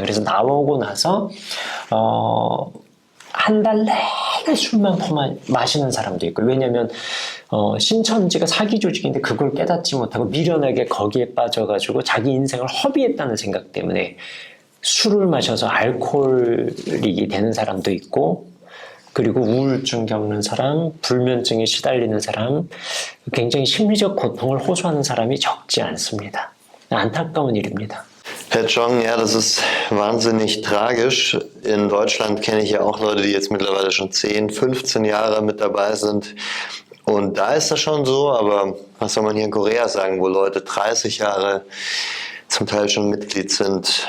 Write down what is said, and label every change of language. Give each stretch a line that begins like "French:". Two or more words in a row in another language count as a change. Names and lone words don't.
Korean: 그래서 나오고 나서 한 달 내내 술만 마시는 사람도 있고, 왜냐면 신천지가 사기 조직인데 그걸 깨닫지 못하고 미련하게 거기에 빠져가지고 자기 인생을 허비했다는 생각 때문에 술을 마셔서 알코올이 되는 사람도 있고, 그리고 우울증 겪는 사람, 불면증에 시달리는 사람, 굉장히 심리적 고통을 호소하는 사람이 적지 않습니다. 안타까운 일입니다.
German: Herr Chong, ja, das ist wahnsinnig tragisch. In Deutschland kenne ich ja auch Leute, die jetzt mittlerweile schon 10, 15 Jahre mit dabei sind. Und da ist das schon so, aber was soll man hier in Korea sagen, wo Leute 30 Jahre zum Teil schon Mitglied sind.